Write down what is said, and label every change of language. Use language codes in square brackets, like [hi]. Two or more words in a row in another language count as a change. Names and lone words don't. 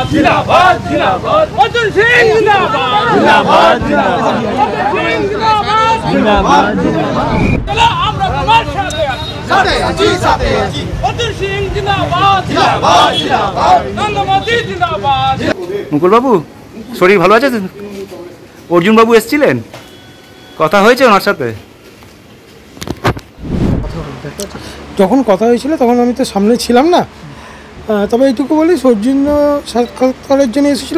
[hi] जिंदाबाद जिंदाबाद अर्जुन सिंह जिंदाबाद जिंदाबाद जिंदाबाद जिंदाबाद चलो [bn] আমরা তোমার সাথে আছি সাথে আছি [hi] अर्जुन सिंह जिंदाबाद जिंदाबाद जिंदाबाद [bn] নন্দমতি [hi] जिंदाबाद। [bn] মুকুল বাবু শরীর ভালো আছে? অর্জুন বাবু এসেছিলেন, কথা হয়েছে ওনার সাথে? যখন কথা হয়েছিল তখন আমি তো সামনে ছিলাম না, তবে এইটুকু বলি সৌজন্য সাক্ষাৎকারের জন্য এসেছিলো।